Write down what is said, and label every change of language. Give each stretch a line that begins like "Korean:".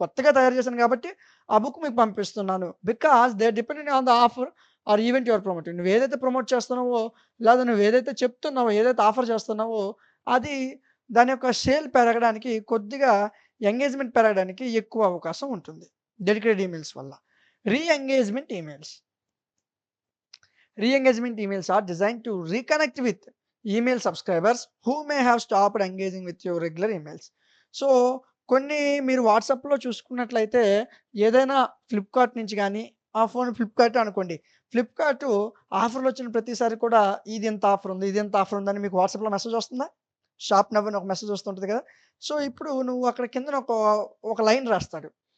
Telugu: కొత్తగా తయారు చేశాను కాబట్టి, ఆ బుక్ మీకు పంపిస్తున్నాను.
English: Because they are dependent on the offer or event you are promoting.
Telugu: నువ్వేదైతే promote చేస్తున్నావో, లేదా నువ్వేదైతే చెప్తున్నావో, ఏదైతే ఆఫర్ చేస్తున్నావో, అది దాని యొక్క సేల్ పెరగడానికి కొద్దిగా ఎంగేజ్‌మెంట్ పెరగడానికి ఎక్కువ అవకాశం ఉంటుంది. డెడికేటెడ్ ఈమెయిల్స్ వల్ల. రీ engagement emails.
English: Re-engagement emails are designed to reconnect with email subscribers who may have stopped engaging with your regular emails.
Telugu: So, కొన్ని మీరు వాట్సాప్‌లో చూసుకున్నట్లయితే ఏదైనా ఫ్లిప్‌కార్ట్ నుంచి గానీ, ఆ ఫోన్ ఫ్లిప్‌కార్టే అనుకోండి. ఫ్లిప్‌కార్టు ఆఫర్‌లొచ్చిన ప్రతిసారి కూడా ఇది ఇంత ఆఫర్ ఉంది, ఇది ఇంత ఆఫర్ ఉందని మీకు వాట్సాప్‌లో మెసేజ్ వస్తుందా? షాప్ నవ్ అని ఒక మెసేజ్ వస్తుంటది కదా! సో, ఇప్పుడు నువ్వు అక్కడ కిందన ఒక లైన్ రాస్తాడు.